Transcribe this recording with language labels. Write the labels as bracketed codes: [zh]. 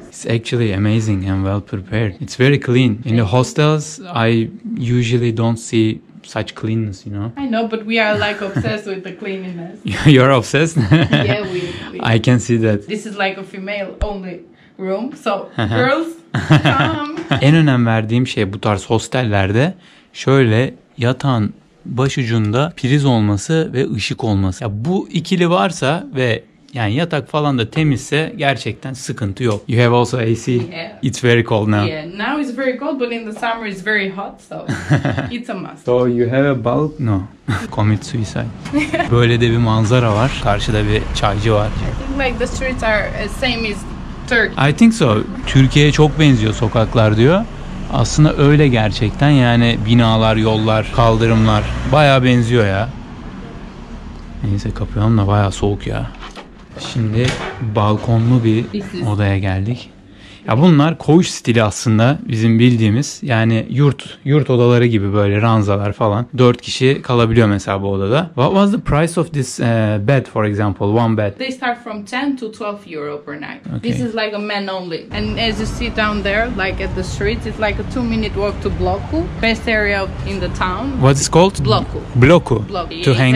[en] It's actually amazing and well prepared. It's very clean. In the hostels, I usually don't see such cleanness, you know. I know, but we are like obsessed with the cleanliness. You're obsessed? Yeah, we I can see that. This is like a female only room, so girls come. [tr] En önem verdiğim şey bu tarz hostellerde şöyle yatağın başucunda priz olması ve ışık olması. Ya bu ikili varsa ve yani yatak falan da temizse gerçekten sıkıntı yok. [en] You have also AC. Yeah. It's very cold now. Yeah, now it's very cold, but in the summer it's very hot, so it's a must. So you have a bulk? No. Commit suicide. [tr] Böyle de bir manzara var. Karşıda bir çaycı var. [en] I think like the streets are same as Turkey. I think so. [tr] Türkiye'ye çok benziyor sokaklar diyor. Aslında öyle gerçekten, yani binalar, yollar, kaldırımlar bayağı benziyor ya. Neyse kapayalım da bayağı soğuk ya. Şimdi balkonlu bir odaya geldik. Ya bunlar koğuş stili aslında bizim bildiğimiz, yani yurt odaları gibi, böyle ranzalar falan. 4 kişi kalabiliyor mesela bu odada. [en] What was the price of this bed, for example, one bed? They start from 10 to 12 euro per night. Okay. This is like a man only. And as you see down there, like at the streets, it's like a 2-minute walk to Bloku, best area in the town. What's it called? Bloku. Bloku. Bloku. To Yeah, hang